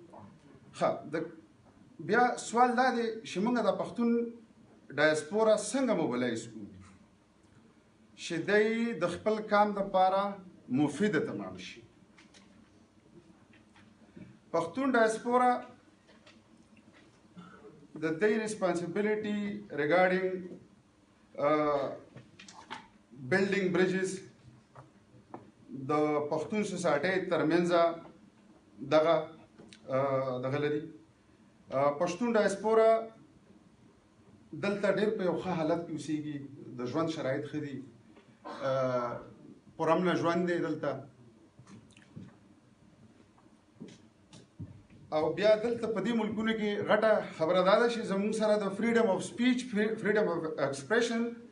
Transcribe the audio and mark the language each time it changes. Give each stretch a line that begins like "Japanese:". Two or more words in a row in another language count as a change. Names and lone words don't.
Pashto: بیا سوال دا دی چې موږ د پښتون ډایسپورا څنګه موبلایز کړو چې دوی د خپل کام لپاره مفید تمام شي پښتون ډایسپورا
English: the their responsibility regarding building bridges the Pashtun society
Pashto: ترمنځ دغه لري پښتون ډایسپورا دلته ډېر په یو ښه حالت کې اوسېږي د ژوند شرایط ښه دي پرامنه ژوند دی دلته او بیا دلته په دې ملکونو کې غټه خبره دا ده چې زموږ سره د
English: freedom of speech freedom of expression